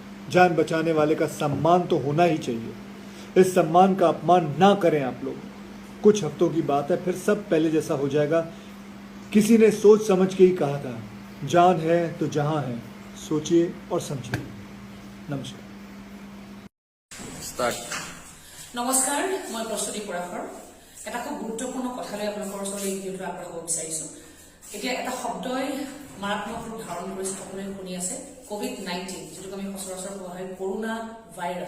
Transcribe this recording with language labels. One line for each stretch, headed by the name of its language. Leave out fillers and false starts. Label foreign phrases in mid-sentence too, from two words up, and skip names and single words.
Hindi: जान बचाने वाले का सम्मान तो होना ही चाहिए। इस सम्मान का अपमान ना करें आप लोग। कुछ हफ्तों की बात है, फिर सब पहले जैसा हो जाएगा। किसी ने सोच समझ के ही कहा था, जान है तो जहां है, सोचिए और समझिए। नमस्कार।
Assamese: নমস্কাৰ, মই প্ৰস্তুতি পৰাশৰ। এটা খুব গুৰুত্বপূৰ্ণ কথালৈ আপোনালোকৰ ওচৰত এই ভিডিঅ'টো আগবঢ়াব বিচাৰিছো। এতিয়া এটা শব্দই মাৰাত্মক ৰূপ ধাৰণ কৰিছে, সকলোৱে শুনি আছে, COVID-19, যিটোক আমি সচৰাচৰ কোৱা হয়
English: corona virus.